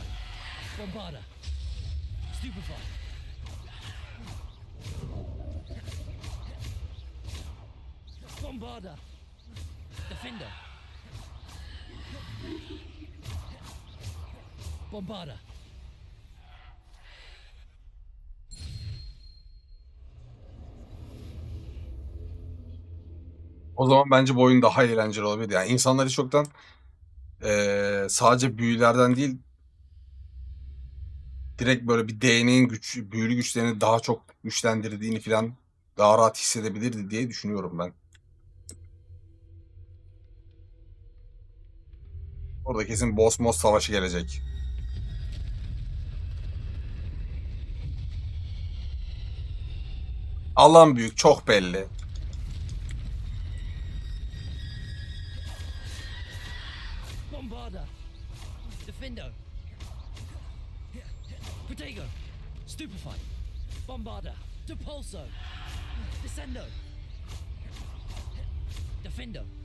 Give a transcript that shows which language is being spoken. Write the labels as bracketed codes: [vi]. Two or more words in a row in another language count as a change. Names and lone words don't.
[la] Bombarda. Stupefy. Bombarda. Defender. Bombarda. [tr] O zaman bence bu oyun daha eğlenceli olabilir. Yani insanlar hiç çoktan sadece büyülerden değil direkt böyle bir değneğin büyülü güçlerini daha çok güçlendirdiğini falan daha rahat hissedebilirdi diye düşünüyorum ben. Orada kesin boss savaşı gelecek. Alan büyük, çok belli. [la] Bombarda. Defendo. Protego. Stupefy. Bombarda. Depulso. Descendo. Defendo.